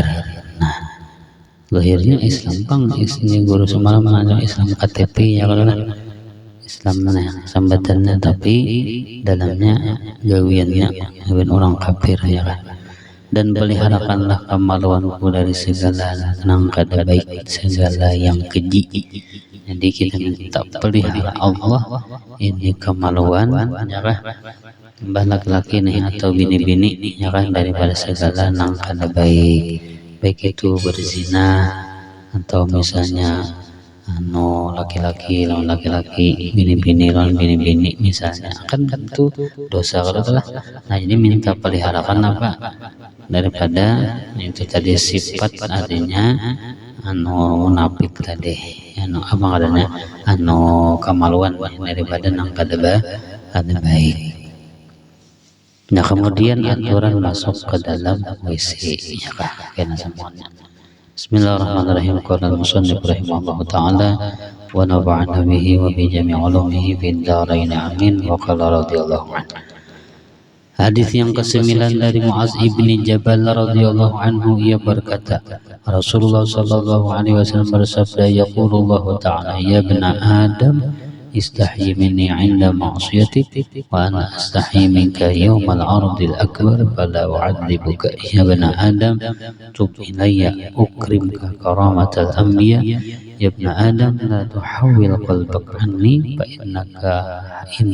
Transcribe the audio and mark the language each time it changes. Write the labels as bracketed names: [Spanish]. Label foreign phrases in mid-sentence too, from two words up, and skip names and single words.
[Indonesian] Nah, zahirnya Islam bang, ini guru semalam mengajar Islam KTP ya kalau Islamnya sambatannya, tapi dalamnya gawiannya orang kafir ya kan. Dan peliharakanlah kemaluanku dari segala yang kada baik, segala yang keji. Jadi kita minta pelihara Allah ini kemaluan ya kan, mbah laki-laki nih atau bini-bini ya kan, daripada segala yang kada baik, baik itu berzina atau misalnya laki-laki lawan laki-laki, bini-bini lawan bini-bini misalnya, kan itu dosa kalau telah. Nah, jadi minta peliharakan apa daripada itu tadi sifat artinya munafik tadi, apa adanya kemaluan daripada nang kada baik. Nah, kemudian aturan masuk ke dalam WC ya kah, kena semuanya. [Arabic] بسم الله الرحمن الرحيم. قال المصنف رحمه الله تعالى ونفعنا به وبجميع علومه في الدارين آمين. وقال رضي الله عنه. [Indonesian] Hadis yang ke-9 dari [Arabic] معاذ ابن جبل رضي الله عنه, [Indonesian] ia berkata, [Arabic] رسول الله صلى الله عليه وسلم bersabda, يقول الله تعالى، يا ابن آدم استحي مني عند معصيتك وأنا أستحيي منك يوم العرض الأكبر فلا أعذبك يا ابن آدم تب إلي أكرمك كرامة الأنبياء يا ابن آدم لا تحول قلبك عني فإنك إن